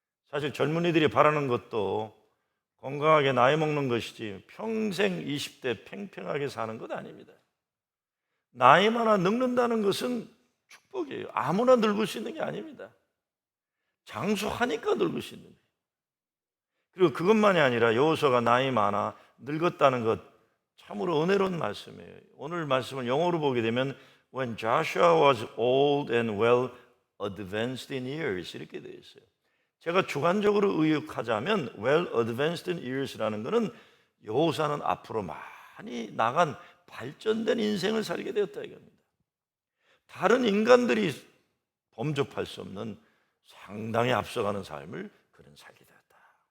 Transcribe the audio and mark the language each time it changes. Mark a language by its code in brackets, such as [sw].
[ko] 사실 젊은이들이 바라는 것도 건강하게 나이 먹는 것이지 평생 20대 팽팽하게 사는 것 아닙니다. 나이 많아 늙는다는 것은 축복이에요. 아무나 늙을 수 있는 게 아닙니다. 장수하니까 늙을 수 있는 거예요. 그리고 그것만이 아니라 여호수아가 나이 많아 늙었다는 것 참으로 은혜로운 말씀이에요. 오늘 말씀을 영어로 보게 되면 [en] When Joshua was old and well advanced in years [ko] 이렇게 되어 있어요. 제가 주관적으로 의역하자면 [en] well advanced in years [ko] 라는 것은 여호수아는 앞으로 많이 나간 발전된 인생을 살게 되었다 이겁니다. 다른 인간들이 범접할 수 없는 상당히 앞서가는 삶을 그는 살게 되었다.